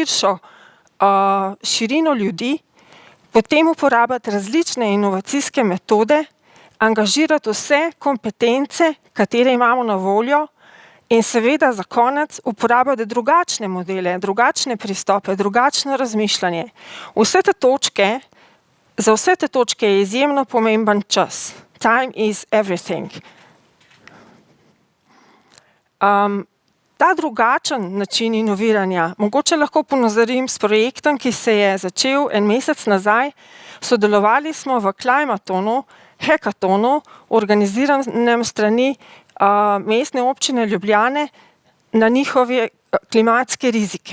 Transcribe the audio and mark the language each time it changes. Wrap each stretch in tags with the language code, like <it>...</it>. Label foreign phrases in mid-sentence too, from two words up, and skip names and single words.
<sl>širino ljudi, potem uporabljati različne inovacijske metode, angažirati vse kompetence, katere imamo na voljo in seveda za konec uporabljati drugačne modele, drugačne pristope, drugačno razmišljanje. Za vse te točke je izjemno pomemben čas.</sl> <en>Time is everything.</en> <sl>Ta drugačen način inoviranja, mogoče lahko ponazorim s projektom, ki se je začel en mesec nazaj. Sodelovali smo v Climatonu, hekatonu, organiziranem strani mestne občine Ljubljane na njihove klimatske rizike.</sl>